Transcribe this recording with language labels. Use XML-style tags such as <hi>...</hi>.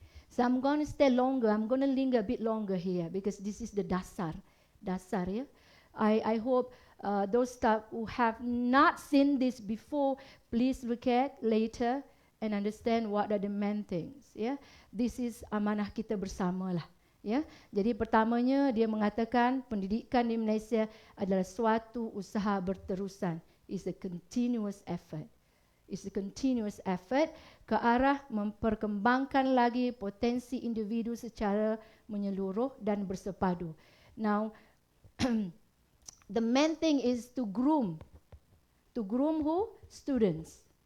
<en>So I'm going to stay longer. I'm going to linger a bit longer here, because this is the</en> <ms>dasar. Dasar,</ms> <en>yeah? I hope those staff who have not seen this before, please look at later and understand what are the main things. Yeah, this is</en> <ms>amanah kita bersama lah. Ya, jadi pertamanya dia mengatakan pendidikan di Malaysia adalah suatu usaha berterusan.</ms> <en>It's a continuous effort.</en> <ms>It's a continuous effort ke arah memperkembangkan lagi potensi individu secara menyeluruh dan bersepadu.</ms> <en>Now, the main thing is to groom. To groom who? Students.</en>